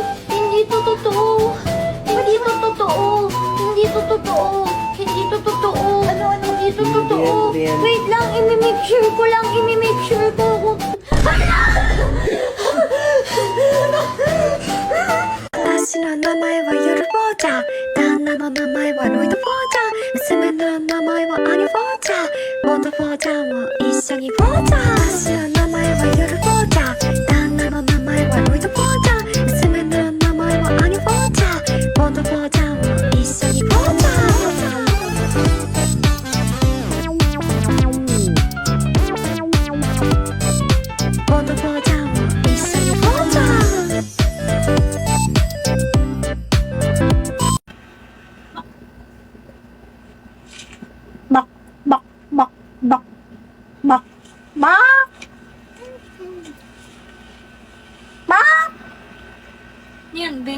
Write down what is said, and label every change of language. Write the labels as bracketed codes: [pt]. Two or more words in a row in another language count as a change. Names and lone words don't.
[tl] Hindi to totoo. Hindi to totoo. Hindi to totoo. Hindi to totoo. Ano? Hindi to totoo. Wait lang, imi-make sure ko lang. Imi-make sure ko kung... [ja] 私の名前はヨルフォーチャー、旦那の名前はロイド・フォーチャー、娘の名前はアニ・フォーチャー、元フォーチャーも一緒にフォーチャー。私の名前はヨルフォーチャー、旦那の名前はロイド・フォーチャー、娘の名前はアニ・フォーチャー、元フォーチャーも一緒にフォーチャー。元フォーチャーも一緒にフォーチャー。 [tl] Yan, be.